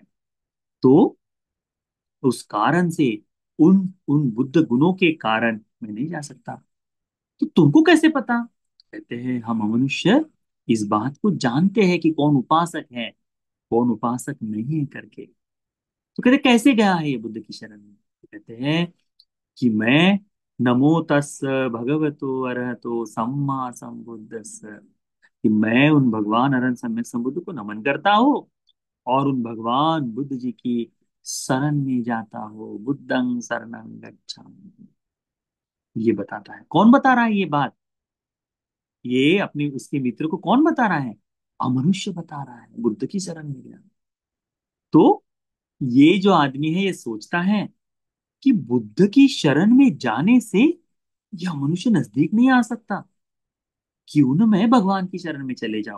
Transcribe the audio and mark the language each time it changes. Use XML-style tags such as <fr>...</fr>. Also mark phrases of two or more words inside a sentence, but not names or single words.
<hi>तो उस कारण से, उन उन बुद्ध गुणों के कारण मैं नहीं जा सकता। तो तुमको कैसे पता? कहते हैं हम मनुष्य इस बात को जानते हैं कि कौन उपासक है, कौन उपासक नहीं है करके। तो कहते कैसे गया है ये बुद्ध की शरण में? तो कहते हैं कि मैं</hi> <pi>नमो तस् भगवतो अरहतो सम्मा संबुद्धस्स,</pi> <hi>कि मैं उन भगवान अरहंत सम्यक संबुद्ध को नमन करता हूँ और उन भगवान बुद्ध जी की शरण में जाता हूँ।</hi> <pi>बुद्धं शरणं गच्छामि।</pi> <hi>ये बताता है, कौन बता रहा है ये बात? ये अपने उसके मित्र को कौन बता रहा है? अमनुष्य बता रहा है, बुद्ध की शरण में गया। तो ये जो आदमी है ये सोचता है कि बुद्ध की शरण में जाने से यह मनुष्य नजदीक नहीं आ सकता, क्यों न मैं भगवान की शरण में चले जाऊं।</hi>